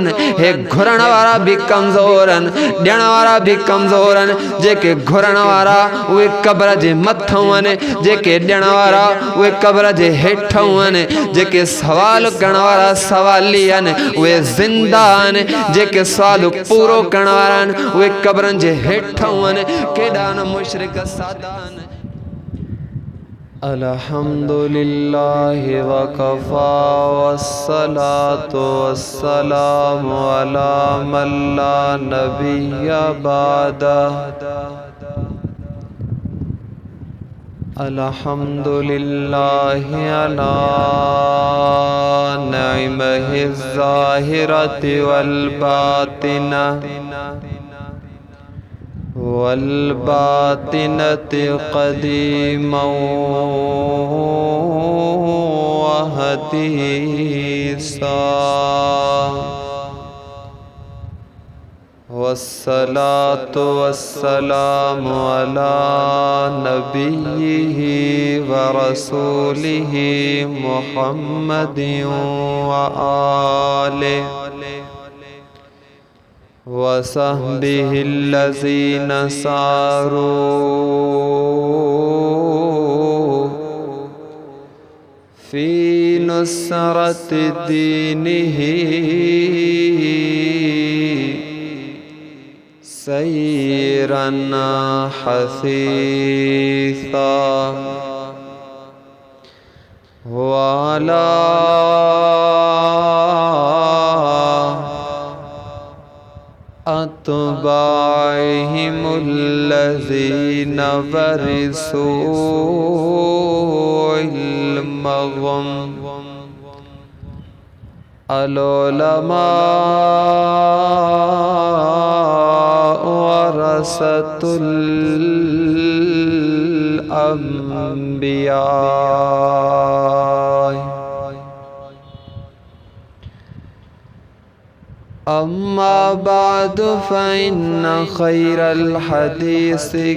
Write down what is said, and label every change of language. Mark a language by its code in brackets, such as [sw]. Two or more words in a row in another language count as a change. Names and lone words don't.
[sd] हे घुरण वारा भी कमज़ोरन ॾियण वारा भी कमज़ोरन जेके घुरण वारा उहे क़ब्र जे मथां आहिनि जेके ॾियण वारा उहे क़ब्र जे हेठां आहिनि जेके सवाल करण वारा सवाली आहिनि उहे ज़िंदा आहिनि जेके सवाल पूरो करण वारा आहिनि उहे क़ब्रनि जे हेठां आहिनि केॾा न मुशरिक सादा आहिनि [ar] الحمد لله وكفى والصلاة والسلام على من لا نبي بعده الحمد لله على نعمه الظاهرة والباطنة والباطنة قديما وحديثا والصلاة والسلام على نبيه ورسوله محمد وآله وصحبه الذين ساروا في نصرة دينه سيرا حثيثا وعلى أتباعهم الذين ورثوا علمهم العلماء ورثة الأنبياء أما بعد فإن خير الحديث